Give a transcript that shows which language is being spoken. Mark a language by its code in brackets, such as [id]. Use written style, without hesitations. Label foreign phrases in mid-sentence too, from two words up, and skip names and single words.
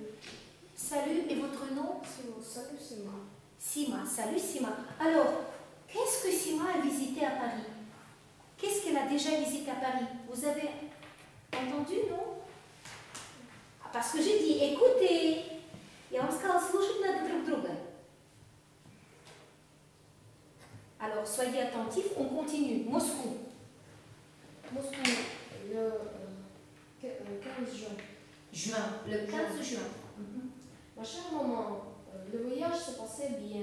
[fr] Salut, et votre nom? Salut, Sima. Sima. Salut, Sima. Alors, qu'est-ce que Sima a visité à Paris? Qu'est-ce qu'elle a déjà visité à Paris? Vous avez entendu, non? Parce que j'ai dit écoutez. [ru] Я вам сказала, слушать надо друг друга. [fr] Alors, soyez attentifs, on continue. Moscou. Moscou, le 15 juin. Juin, le 15 juin. Ma chère maman, le voyage se passait bien.